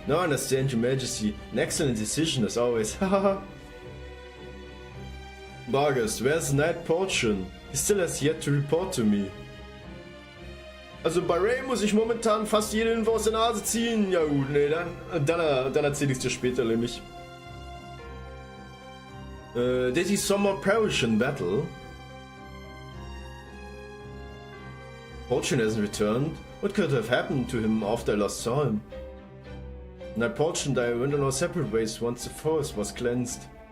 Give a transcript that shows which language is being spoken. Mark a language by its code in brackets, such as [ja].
[en] Now I understand, Your Majesty. An excellent decision as always. Hahaha. Vargas, where's Knight Portion? He still has yet to report to me. [de] Also bei Ray muss ich momentan fast jede Info aus der Nase ziehen. Ja gut, nee, dann erzähl ich's dir später nämlich. [en] Did he somehow perish in battle? Portion hasn't returned. What could have happened to him after I last saw him? Knight Portion and I went on our separate ways once the forest was cleansed.